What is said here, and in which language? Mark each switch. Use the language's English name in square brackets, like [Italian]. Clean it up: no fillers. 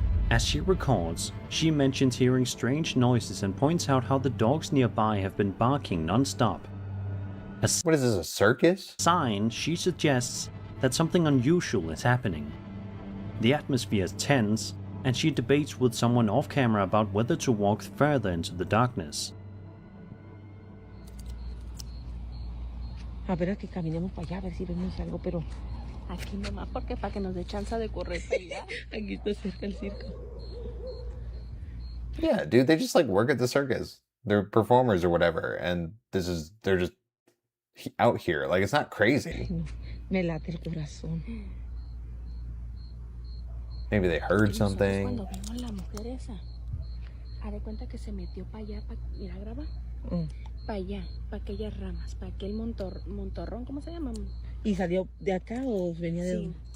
[English] As she records, she mentions hearing strange noises and points out how the dogs nearby have been barking non-stop. What is this, a circus? Sign, she suggests that something unusual is happening. The atmosphere is tense, and she debates with someone off camera about whether to walk further into the darkness. [Spanish] A ver, que caminemos para allá, a ver si vemos algo, pero aquí nomás, porque para que nos dé chance de correr para allá. Aquí está cerca el circo. [English] Yeah, dude, they just like work at the circus. They're performers or whatever, and they're just out here. Like, it's not crazy. [Spanish] Me late el corazón. [English] Maybe they heard something. [Spanish] Cuando vimos la mujer esa, haz de cuenta que se metió para allá, para ir a grabar. Para allá, para aquellas ramas, para aquel montorrón, ¿cómo se llama? ¿Y salió de acá o venía de dónde?